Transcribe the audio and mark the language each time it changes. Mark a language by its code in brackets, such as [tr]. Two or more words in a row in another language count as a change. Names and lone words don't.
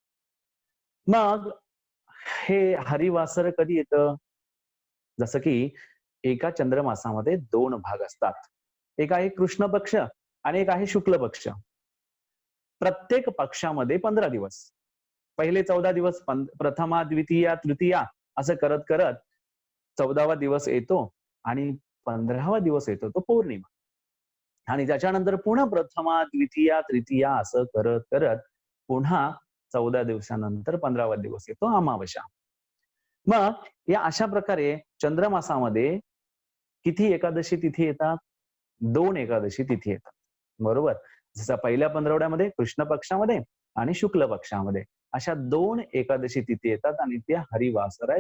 [mr] मग हे हरिवासर कधी येतं? जसं की एका चंद्रमासामध्ये 2 भाग असतात. एक आहे कृष्ण पक्ष आणि एक आहे शुक्ल पक्ष. प्रत्येक पक्षामध्ये 15 दिवस. पहिले 14 दिवस प्रथमा, द्वितीया, तृतीया असं करत-करत 14वा दिवस येतो आणि 15वा दिवस येतो तो पौर्णिमा. आणि त्याच्यानंतर पुन्हा प्रथमा, द्वितीया, तृतीया असं करत-करत पुन्हा 14 दिवसानंतर 15वा दिवस येतो अमावास्या. मग या अशा प्रकारे चंद्रमासामध्ये किती एकादशी तिथी येतात? 2 एकादशी तिथी येतात. बरोबर? जसं पहिल्या पंधरवड्यामध्ये कृष्ण पक्षामध्ये आणि शुक्ल पक्षामध्ये अशा 2 एकादशी तिथी येतात आणि त्या हरिवासर आहेत.